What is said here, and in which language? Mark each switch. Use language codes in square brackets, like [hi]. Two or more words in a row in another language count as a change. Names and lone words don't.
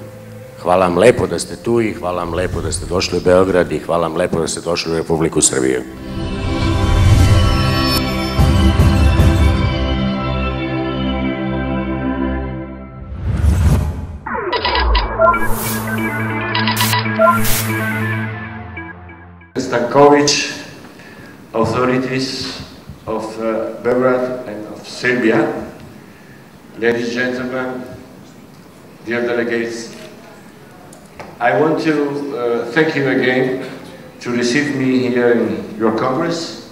[sr] Hvala vam lepo da ste tu i hvala vam lepo da ste došli u Beograd i hvala vam lepo da ste došli u Republiku Srbiju. [en] Stanković, authorities of Belgrade and of Serbia, ladies and gentlemen, dear delegates, I want to thank you again to receive me here in your Congress.